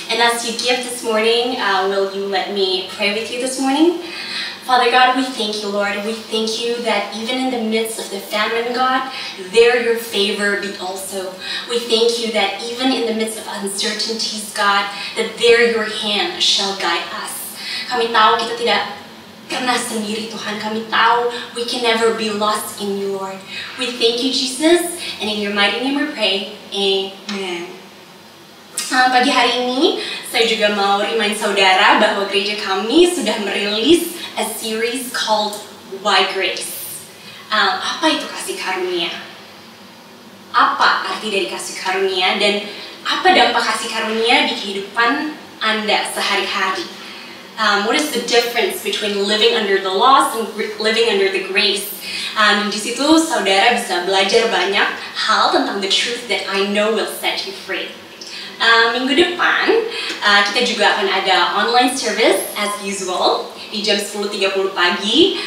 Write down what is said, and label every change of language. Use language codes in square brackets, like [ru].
[en] And as you give this morning, will you let me pray with you this morning? Father God, we thank you, Lord. We thank you that even in the midst of the famine, God, there your favor be also. We thank you that even in the midst of uncertainties, God, that there your hand shall guide us. [id] Kami tahu kita tidak pernah sendiri, Tuhan. Kami tahu [en] we can never be lost in you, Lord. We thank you, Jesus, and in your mighty name we pray. [id] Amen. Pagi hari ini, saya juga mau remind saudara bahwa gereja kami sudah merilis [en] a series called Why Grace. [id] Apa itu kasih karunia? Apa arti dari kasih karunia dan apa dampak kasih karunia di kehidupan Anda sehari-hari? [en] What is the difference between living under the laws and living under the grace? [id] Di situ saudara bisa belajar banyak hal tentang [en] the truth that I know will set you free. [id] Minggu depan kita juga akan ada [en] online service as usual [id] di jam 10.30 pagi.